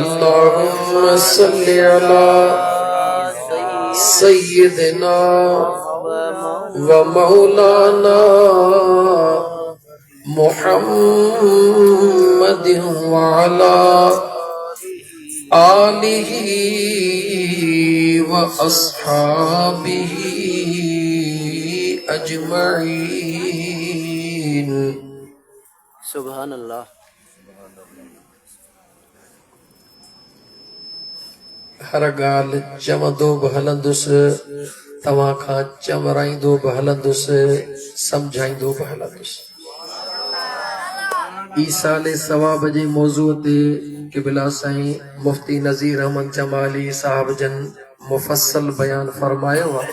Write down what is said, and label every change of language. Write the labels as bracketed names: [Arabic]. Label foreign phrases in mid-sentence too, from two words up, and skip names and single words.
[Arabic] على سيدنا ومولانا محمدٍ وعلى آله وأصحابه أجمعين. سبحان الله. [Sindhi] हर गाल चवंदो बि हलंदुसि, तव्हां खां चवराईंदो बि हलंदुसि, सम्झाईंदो बि हलंदुसि। ईसाले सवाब जे मौज़ूअ ते क़िबला साईं मुफ्ती नज़ीर अहमद जमाली साहब जन मुफ़स्सल बयान फरमायो आहे।